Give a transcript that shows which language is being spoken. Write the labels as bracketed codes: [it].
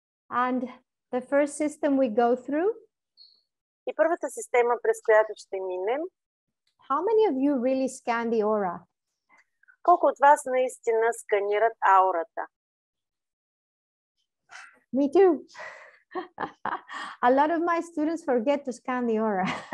[en] And the first system we go through. [bg] И първата система, през която ще минем. [en] How many of you really scan the aura? [bg] Колко от вас наистина сканират аурата? [en] Me too. A lot of my students forget to scan the aura.